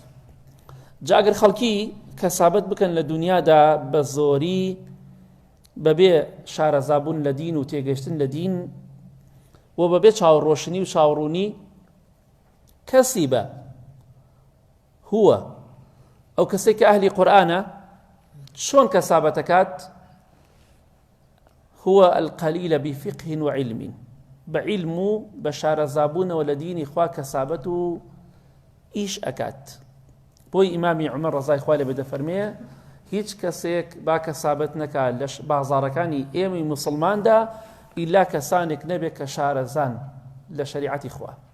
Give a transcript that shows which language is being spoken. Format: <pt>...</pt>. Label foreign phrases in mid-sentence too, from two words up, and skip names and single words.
<ckb>جا ئەگەر خەڵکی کەسابەت بکەن لە دنیادا بە زۆری بەبێ شارەزابوون لە دین و تێگەشتن لە دین و بەبێ چاوەڕۆشنی و چاوەڕوونی، کەسی بە هووە ئەو کەسێک کە ئەهلی قورئانە چۆن کەسابەتەکات؟</ckb> <ar>هو القليل بفقه وعلم، بعلم</ar> <ckb>و بشارەزابوونەوە لە دینی خوا کەسابەت و ئیش ئەکات. بۆی ئیمامی عومەر ڕەزای خوای لێبێ دەفەرمێ هیچ کەسێک با کەسابەت نەکات لە بازاڕەکانی ئێمەی موسڵماندا ئیلا کەسانێک نەبێت کە شارەزان لە شەریعەتی خوا.</ckb>